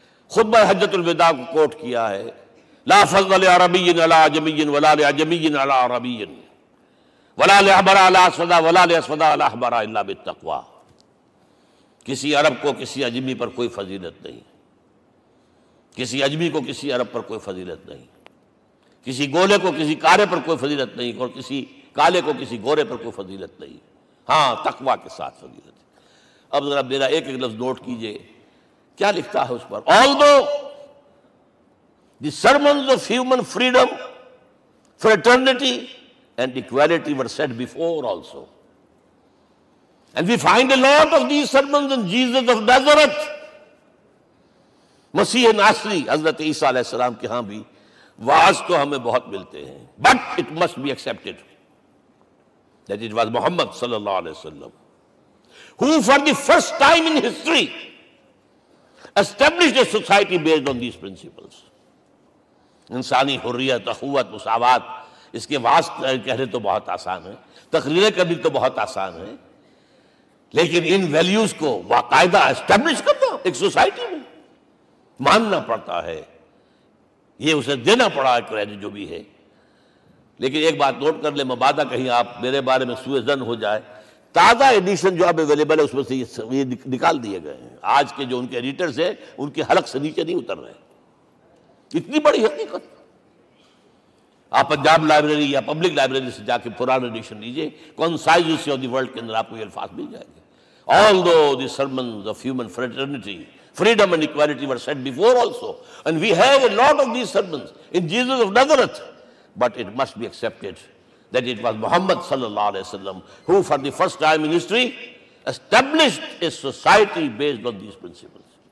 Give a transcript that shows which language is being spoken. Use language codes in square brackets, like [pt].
[ur] خود میں حجت الوداع کو کوٹ کیا ہے، [ar] لا فضل لعربی علی عجمی ولا لعجمی علی عربی ولا لعبر علی اسودا ولا لاسودا علی احمر الا بالتقوی، [ur] کسی عرب کو کسی عجمی پر کوئی فضیلت نہیں، کسی عجمی کو کسی عرب پر کوئی فضیلت نہیں، کسی گولے کو کسی کالے پر کوئی فضیلت نہیں اور کسی کالے کو کسی گورے پر کوئی فضیلت نہیں، ہاں تقوی کے ساتھ فضیلت. اب ذرا میرا ایک ایک لفظ نوٹ کیجئے کیا لکھتا ہے اس پر. [en] Although the sermons of human freedom, fraternity and equality were said before also. And we find a lot of these sermons in Jesus of Nazareth. [ur] مسیح ناصری حضرت عیسیٰ علیہ السلام کے ہاں بھی واعظ تو ہمیں بہت ملتے ہیں، [en] But it must be expected that it was Muhammad صلی اللہ علیہ وسلم who for the first time in history established a society based on these principles. [ur] انسانی حریت، اخوت، مساوات، اس کے واعظ کہنے تو بہت آسان ہے، تقریریں کبھی تو بہت آسان ہے، لیکن ان ویلیوز کو باقاعدہ اسٹیبلش کرنا ایک سوسائٹی میں ماننا پڑتا ہے، یہ اسے دینا پڑا ہے کریڈٹ جو بھی ہے. لیکن ایک بات نوٹ کر لیں، مبادہ کہیں آپ میرے بارے میں سوئے زن ہو جائے، تازہ ایڈیشن جو اب اویلیبل ہے اس میں سے یہ نکال دیے گئے ہیں، آج کے جو ان کے ایڈیٹرز ہیں ان کے حلق سے نیچے نہیں اتر رہے. اتنی بڑی حقیقت. آپ پنجاب لائبریری یا پبلک لائبریری سے جا کے پرانا ایڈیشن لیجیے، کنسائزس آف دی ورلڈ کے اندر آپ کو یہ الفاظ مل جائیں گے. [en] Although the sermons of human fraternity freedom and equality were said before also, and we have a lot of these sermons in Jesus of Nazareth, but it must be accepted that it was Muhammad sallallahu alaihi wasallam who for the first time in history established a society based on these principles.